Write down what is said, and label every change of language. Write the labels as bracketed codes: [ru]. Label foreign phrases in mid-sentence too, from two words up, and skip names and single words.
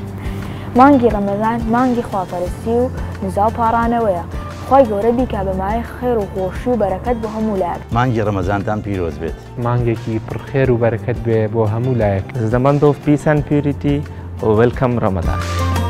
[ckb] مانگی رمضان مانگی خواپەرستی و نزاو پاڕانەوەیە. خی گەورە بیکا بەمای خێر و خۆشی و بەرەکەت بۆ هەموو لایەک. مانگی رمضانتان پیرۆز بێت. مانگێکی پڕخێر و بەرەکەت بێ بۆ هەموو لایەک. [en] The month of peace and purity. Welcome Ramadan.